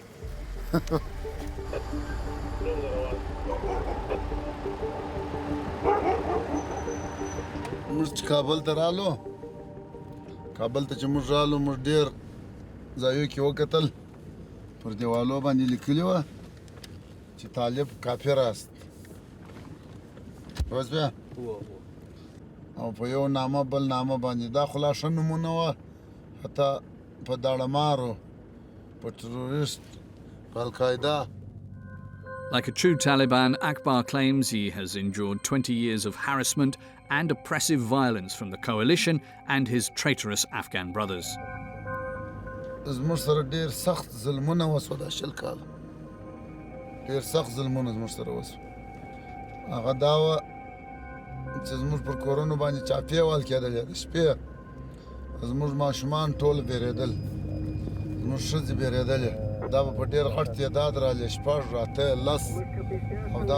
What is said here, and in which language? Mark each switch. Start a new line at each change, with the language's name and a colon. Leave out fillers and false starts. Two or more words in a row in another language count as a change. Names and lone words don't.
Pashto: موږ چې کابل ته رالو کابل ته چې موږ رالو موږ ډېر ځایو کې وکتل پر دیوالو باندې لیکلي وه چې
Persian: طالب کافر است
Pashto: پوه شوې او په یو نامه بل نامه باندې دا خو لا ښه نومونه وه حتی په داړهمارو په ټروریست په القاعده.
English: Like a true Taliban, Akbar claims he has endured 20 years of harassment and oppressive violence from the coalition and his traitorous Afghan brothers.
Pashto: زموږ سره ډېر سخت ظلمونه وسوه دا 20 کاله ډېر سخت ظلمونه زموږ سره وسوه هغه دا وه چې زموږ پر کورونو باندې چاپې وال کېدلې د شپې زموږ ماشومان ټول بیرېدل زموږ ښځې بیرېدلې دا به په ډېر غټ تعداد رالې 6 راته 10 او دا